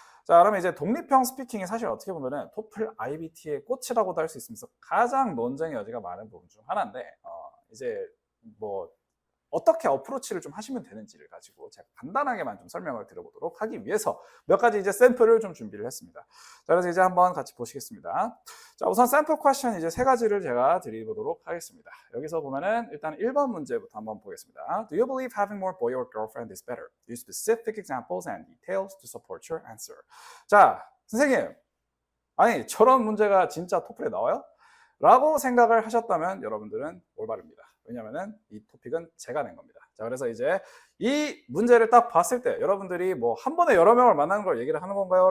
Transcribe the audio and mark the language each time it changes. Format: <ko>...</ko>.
<ko>자, 그러면 이제 독립형 스피킹이 사실 어떻게 보면은 토플 IBT의 꽃이라고도 할 수 있으면서 가장 논쟁의 여지가 많은 부분 중 하나인데 이제 뭐 어떻게 어프로치를 좀 하시면 되는지를 가지고 제가 간단하게만 좀 설명을 드려보도록 하기 위해서 몇 가지 이제 샘플을 좀 준비를 했습니다. 자, 그래서 이제 한번 같이 보시겠습니다. 자, 우선 샘플 퀘션 이제 세 가지를 제가 드려보도록 하겠습니다. 여기서 보면은 일단 1번 문제부터 한번 보겠습니다.</ko> <en>Do you believe having more boy or girlfriend is better? Use specific examples and details to support your answer.</en> <ko>자, 선생님, 아니 저런 문제가 진짜 토플에 나와요? 라고 생각을 하셨다면 여러분들은 올바릅니다. 왜냐면은 이 토픽은 제가 낸 겁니다. 자, 그래서 이제 이 문제를 딱 봤을 때 여러분들이 뭐 한 번에 여러 명을 만나는 걸 얘기를 하는 건가요?</ko>